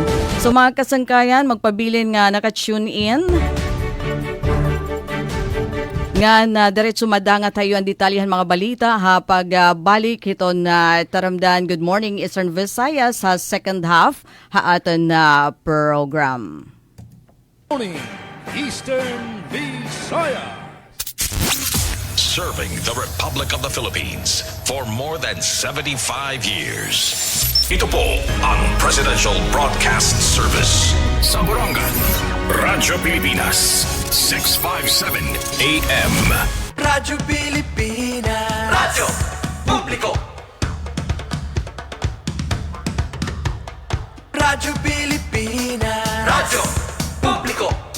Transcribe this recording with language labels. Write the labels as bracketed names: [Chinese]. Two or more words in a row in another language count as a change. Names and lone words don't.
[Waray] So mga kasangkayan, magpabilin nga naka-tune in nga na diretso madanga tayo ang detalyahan mga balita ha pagbalik hiton na taramdan Good Morning Eastern Visayas sa [English] second half [Waray] ha aton na program. [English] Morning Eastern Visayas. Serving the Republic of the Philippines for more than 75 years. [Filipino] Ito po ang Presidential Broadcast Service sa Borongan, Radyo Pilipinas, 657 AM. Radyo Pilipinas, Radyo Publiko. Radyo Pilipinas, Radyo Publiko.